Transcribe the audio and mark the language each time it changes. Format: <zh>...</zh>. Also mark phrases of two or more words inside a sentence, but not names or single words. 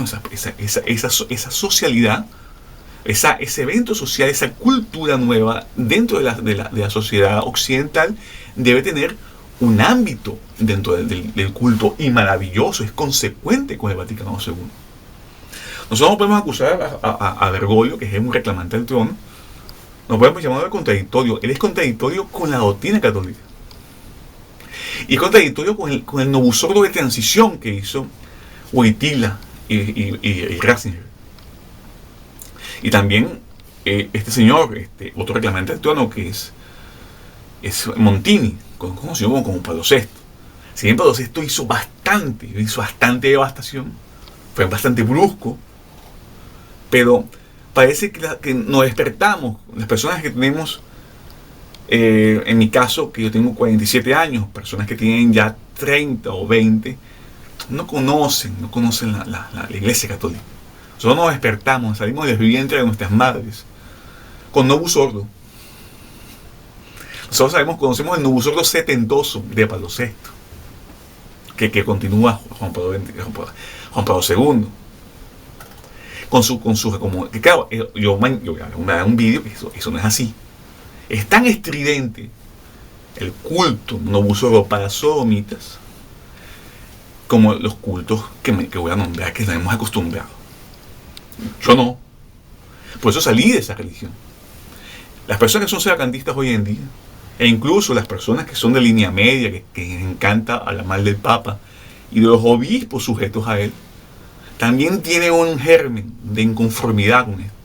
<es>Bueno, esa socialidad ese evento social, esa cultura nueva dentro de la sociedad occidental debe tener un ámbito dentro del culto y maravilloso, es consecuente con el Vaticano II. Nosotros no podemos acusar a Bergoglio, que es un reclamante del trono, no podemos llamarlo contradictorio. Él es contradictorio con la doctrina católica. Y es contradictorio con el</es> <la>novus ordo</la> <es>de transición que hizo Wojtyla y Ratzinger. Y también este señor, otro reclamante del trono, que es Montini, conocido como Pablo VI. Si bien Pablo VI hizo bastante devastación, fue bastante brusco, pero parece que nos despertamos, las personas que tenemos, en mi caso, que yo tengo 47 años, personas que tienen ya 30 o 20, no conocen la Iglesia Católica. Nosotros nos despertamos, salimos del vientre de nuestras madres con</es> <la>novus ordo.</la> <es>Nosotros conocemos el</es> <la>novus ordo</la> <es>setentoso de Pablo VI, que continúa Juan Pablo II. Claro, yo me hago un vídeo que eso no es así. Es tan estridente el culto</es> <la>novus ordo</la> <es>para sodomitas como los cultos que voy a nombrar, que nos hemos acostumbrado. Yo no. Por eso salí de esa religión. Las personas que son sedacantistas hoy en día, e incluso las personas que son de línea media, que les encanta hablar mal del Papa y de los obispos sujetos a él, también tienen un germen de inconformidad con él.</es>